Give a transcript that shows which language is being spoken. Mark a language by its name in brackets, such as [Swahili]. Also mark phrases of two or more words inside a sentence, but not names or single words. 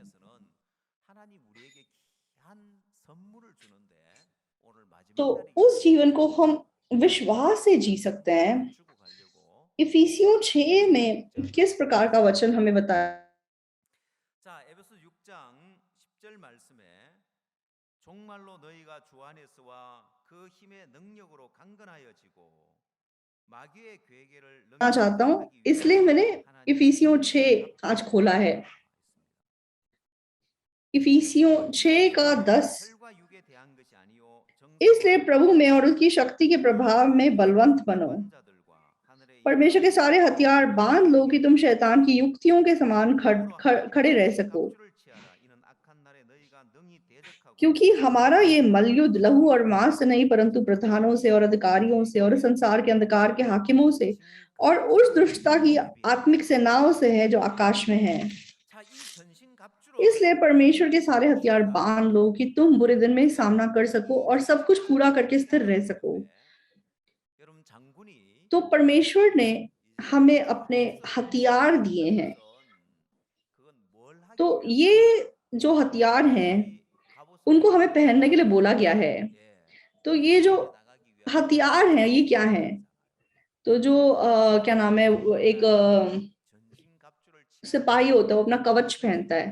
[Hindi] तो उस जीवन को हम विश्वास से जी सकते हैं। इफिसियों 6 में किस प्रकार का वचन हमें बताया [Korean] 정말로 너희가 주 안에서와 그 힘의 능력으로 강건하여지고 마귀의 괴계를 [Hindi] चाहता हूँ, [Korean] 넘겨주게 하기 [Hindi] इसलिए मैंने [Korean] 위해서 하나님의 [Hindi] इफिसियों [Korean] 능력을 [Hindi] 6 आज खोला है। [Korean] 있습니다. [Hindi] इफिसियों 6 का 10। [Korean] 혈과 육에 대한 것이 아니요 [Hindi] इसलिए [Korean] 정사와 [Hindi] प्रभु में और उसकी शक्ति के प्रभाव में बलवंत बनो। [Korean] 권자들과 하늘의 [Hindi] परमेश्वर के सारे हथियार बांध लो कि तुम शैतान की युक्तियों के समान खड़े रह सको, [Korean] 갑주를 취하라. 이는 악한 날에 너희가 능히 대적하고 [Hindi] क्योंकि हमारा ये मलयुद्ध लहू और मांस से नहीं परंतु प्रधानों से और अधिकारियों से और संसार के अंधकार के हाकिमों से और उस दुष्टता की आत्मिक सेनाओं से है जो आकाश में है। [Korean] 자, 이 전신 갑주로 [Hindi] इसलिए परमेश्वर के सारे हथियार बांध लो कि तुम बुरे दिन में सामना कर सको और सब कुछ पूरा करके स्थिर रह सको। [Korean] 여러분 장군이 [Hindi] तो परमेश्वर ने हमें अपने हथियार दिए हैं। [Korean] 그건 뭘 하기 [Hindi] तो [Korean] 위해서 [Hindi] ये जो हथियार हैं उनको हमें पहनने के लिए बोला गया है। तो ये जो हथियार हैं ये क्या है? तो जो क्या नाम है, एक सिपाही होता है वो अपना कवच पहनता है।